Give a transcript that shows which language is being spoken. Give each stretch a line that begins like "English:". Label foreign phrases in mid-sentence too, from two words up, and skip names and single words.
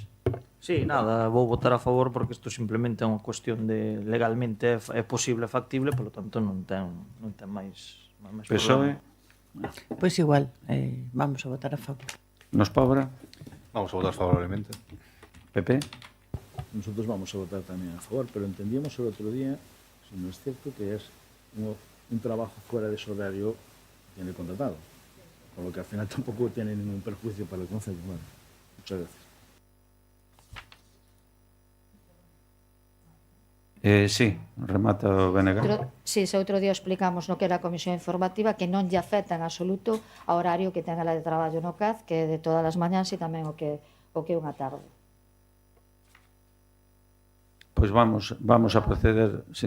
Galician: Sí, nada, vou votar a favor porque isto simplemente é unha cuestión de legalmente é posible, factible, polo tanto non ten máis PSOE?
Spanish: Pois igual, vamos a votar a favor. Nos Pobra? Vamos a votar favorablemente. PP? Nosotros vamos a votar también a favor, pero entendíamos el otro día, si no es cierto, que es un trabajo fuera de su horario que tiene contratado, con lo que al final tampoco tiene ningún perjuicio para el concello. Bueno, muchas gracias.
Galician: Sí, remata o BNG. Si, se outro día explicamos no que era a comisión informativa que non lle afecta en absoluto ao horario que ten ela de traballo no CAD, que é de todas as mañáns e tamén o que é unha tarde.
Spanish: Pois vamos a proceder, sí.